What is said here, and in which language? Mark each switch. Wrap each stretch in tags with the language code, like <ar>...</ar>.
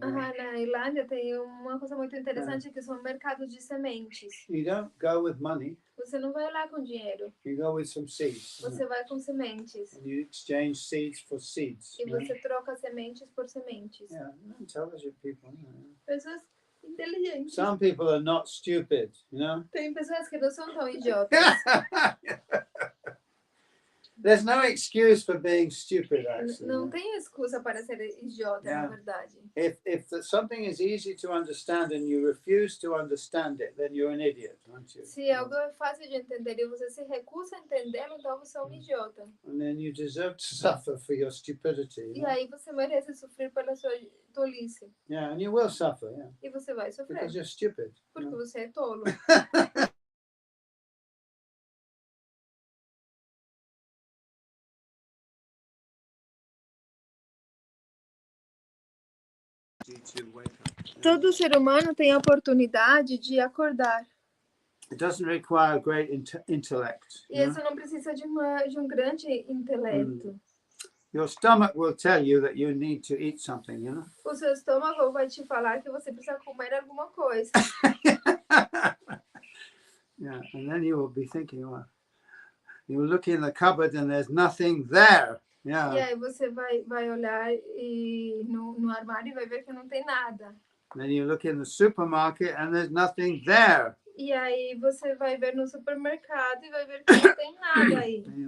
<pt>Na Irlândia tem uma coisa muito interessante que são mercados de sementes.</pt> <en>You don't go with money.</en> <pt>Você não vai lá com dinheiro.</pt> <en>You go with some seeds.</en> <pt>Você vai com sementes.</pt> <en>And you exchange seeds for seeds.</en> <pt>E você troca sementes por sementes.</pt> <en>Yeah, intelligent people.</en> <pt>Pessoas inteligentes.</pt> <en>Some people are not stupid,</en> <pt>Tem pessoas que não são tão idiotas.</pt> <en>There's no excuse for being stupid, actually.</en> <pt>Não tem excusa para ser idiota, na verdade.</pt> <en>If something is easy to understand and you refuse to understand it, then you're an idiot, aren't you?</en> <pt>Se algo é fácil de entender e você se recusa a entendê-lo, então você é um idiota.</pt> <en>And then you deserve to suffer for your stupidity.</en> <pt>E aí você merece sofrer pela sua tolice.</pt> <en>Yeah, and you will suffer, yeah.</en> <pt>E você vai sofrer.</pt> <en>Because you're stupid.</en> <pt>Porque você é tolo. Todo ser humano tem a oportunidade de acordar.</pt> <en>It doesn't require great intellect.</en> <pt>E isso não precisa de um grande intelecto.</pt> <en>Your stomach will tell you that you need to eat something,</en> <pt>O seu estômago vai te falar que você precisa comer alguma coisa.</pt> <en>Yeah, and then you will be thinking, well, you look in the cupboard and there's nothing there. Yeah.</en> <pt>E aí você vai olhar no armário e vai ver que não tem nada.</pt> <en>Then you look in the supermarket and there's nothing there.</en> <pt>E aí você vai ver no supermercado e vai ver que não tem nada aí.</pt>